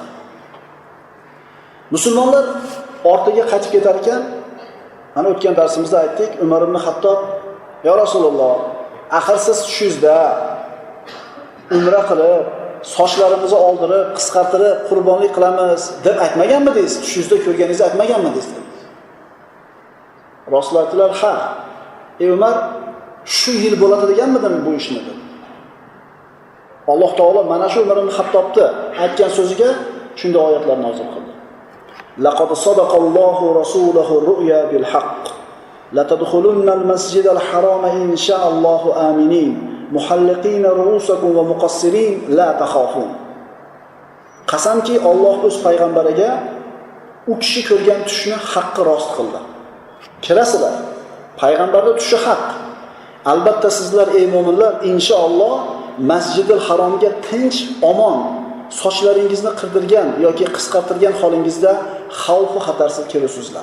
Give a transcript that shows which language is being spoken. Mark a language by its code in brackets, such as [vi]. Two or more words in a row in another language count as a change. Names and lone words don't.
[uz] Musulmonlar ortiga qaytib ketar ekan, ana o'tgan darsimizda aytdik, Umar ibn Hattob: "Ya Rasululloh, axir siz tushingizda umra qilib, sochlarimizni oldirib, qisqartirib, qurbonlik qilamiz deb aytmaganmidingiz? Tushingizda ko'rganingizni aytmaganmidingiz?" dedi. Rasul aytdilar: "Ha. Ey Umar, shu yil bo'ladi deganmidim bu ishni?" dedi. Alloh taolo mana shu Umar ibn Hattobni aytgan so'ziga shunday oyatlar nozil qildi. [ar] لقد صدق الله رسوله الرؤيا بالحق. لتدخلن المسجد الحرام إن شاء الله آمنين, محلقين رءوسكم ومقصرين لا تخافون. [uz] Qasamki Alloh o'z payg'ambariga u kishi ko'rgan tushni haqqi rost qildi. Kirasizlar. Payg'ambarning tushi haq. Albatta sizlar ey mu'minlar inshaalloh Masjidil Haromga tinch, omon, sochlaringizni qirdirgan yoki qisqartirgan holingizda xavf va xatarsiz kelasizlar.